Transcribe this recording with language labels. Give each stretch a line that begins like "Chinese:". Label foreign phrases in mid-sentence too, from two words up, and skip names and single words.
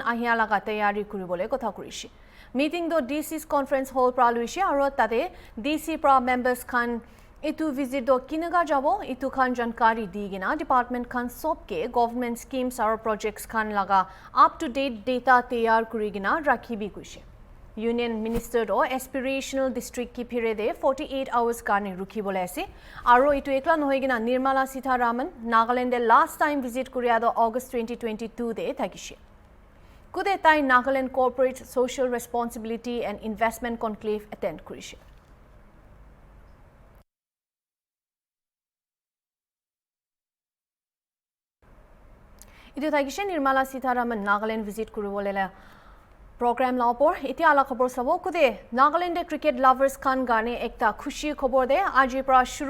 Naga Pidgin: आहिया लागा तैयारी करिबोले कथा करिसे मीटिंग दो
English: DC's conference hall
Naga Pidgin: प्रा लुइसे आरो ताते DC प्रा मेंबर्स खान इतु विजिट दो किनगा जाबो इतु खान जानकारी दिगिना डिपार्टमेंट खान सबके
English: government schemes
Naga Pidgin: और प्रोजेक्ट्स खान लागा
English: up to date data
Naga Pidgin: तैयार करिगिना राखिबी कुइसे
English: union minister
Naga Pidgin: दो
English: aspirational district
Naga Pidgin: की फिरे दे
English: 48 hours
Naga Pidgin: कारने रुखी बोले ऐसे आरो इतु एकला नहोइगिना निर्मला सीतारामन नागालैंड दे
English: last time visit
Naga Pidgin: करिया दो अगस्त 2022 दे थागिसे कुदे ताई
English: Nagaland corporate social responsibility and investment conclave attend
Naga Pidgin: करिसे इतु थागिसे निर्मला सीतारामन नागालैंड विजिट करिबोले प्रोग्राम लाओपर इतिया आला खबर सबो कुदे नागालैंड
English: cricket lovers
Naga Pidgin: खान गाने एकता खुशी खबर दे आज प्रा शुरू